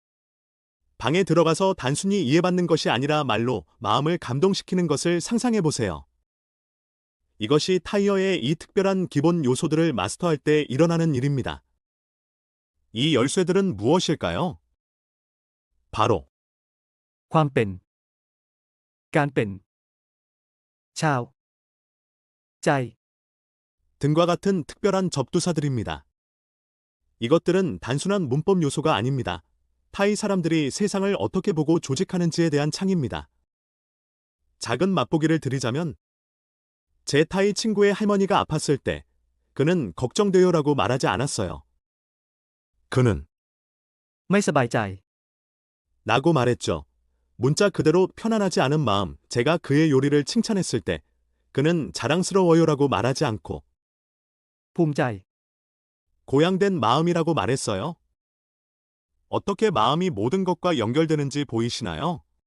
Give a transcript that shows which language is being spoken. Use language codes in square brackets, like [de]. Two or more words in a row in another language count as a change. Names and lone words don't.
[ko] 방에 들어가서 단순히 이해받는 것이 아니라 말로 마음을 감동시키는 것을 상상해 보세요. 이것이 타이어의 이 특별한 기본 요소들을 마스터할 때 일어나는 일입니다. 이 열쇠들은 무엇일까요? 바로 [th] ความเป็น การเป็น ชาว ใจ [ko] 등과 같은 특별한 접두사들입니다. 이것들은 단순한 문법 요소가 아닙니다. 타이 사람들이 세상을 어떻게 보고 조직하는지에 대한 창입니다. 작은 맛보기를 드리자면 제 타이 친구의 할머니가 아팠을 때 그는 걱정돼요라고 말하지 않았어요. 그는 [th] ไม่สบายใจ [ko] 라고 말했죠. 문자 그대로 편안하지 않은 마음, 제가 그의 요리를 칭찬했을 때 그는 자랑스러워요라고 말하지 않고 [th] ภูมิใจ [ko] 고양된 마음이라고 말했어요. 어떻게 마음이 모든 것과 연결되는지 보이시나요?